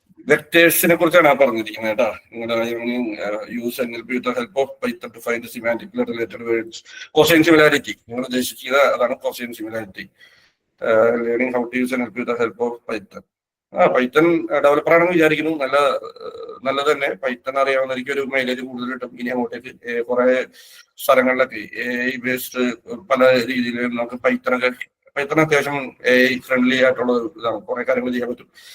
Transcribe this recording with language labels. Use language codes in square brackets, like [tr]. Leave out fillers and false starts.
[ml] വെക്ടേഴ്സിനെ കുറിച്ചാണ് പറഞ്ഞിരിക്കുന്നത് കേട്ടോ. [en] Use NLP with the help of Python to find semantically related words. Cosine similarity [ml] നിങ്ങൾ ഉദ്ദേശിച്ചത് അതാണ് [en] cosine similarity. Learning how to use NLP with the help of Python. [ml] Python developer ആണെന്ന് വിചാരിക്കുന്നു. നല്ലത് തന്നെ. പൈത്തൺ അറിയാവുന്ന എനിക്കൊരു മൈലേജ് കൂടുതൽ കിട്ടും. ഇനി അങ്ങോട്ടേക്ക് കുറെ സ്ഥലങ്ങളിലൊക്കെ ബേസ്ഡ് പല രീതിയിൽ നമുക്ക് പൈത്തൺ അത്യാവശ്യം ഫ്രണ്ട്ലി ആയിട്ടുള്ള ഇതാണ്. കുറെ കാര്യങ്ങൾ ചെയ്യാൻ പറ്റും.